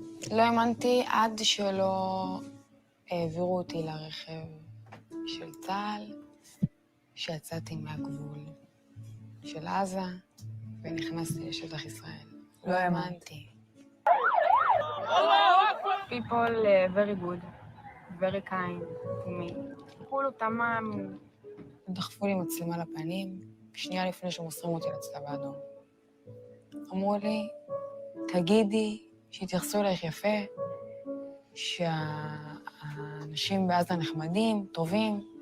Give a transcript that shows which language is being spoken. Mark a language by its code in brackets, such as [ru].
[he] לא האמנתי עד שלא העבירו אותי לרכב של צה"ל, שיצאתי מהגבול של עזה ונכנסתי לשטח ישראל. לא האמנתי. [en] People very good, very kind to me. [ar] כולו תמם. [he] דחפו לי מצלמה לפנים, שנייה לפני שמוסרים אותי לצלב האדום. אמרו לי, תגידי שהתייחסו אלייך יפה, שהאנשים בעזה נחמדים, טובים.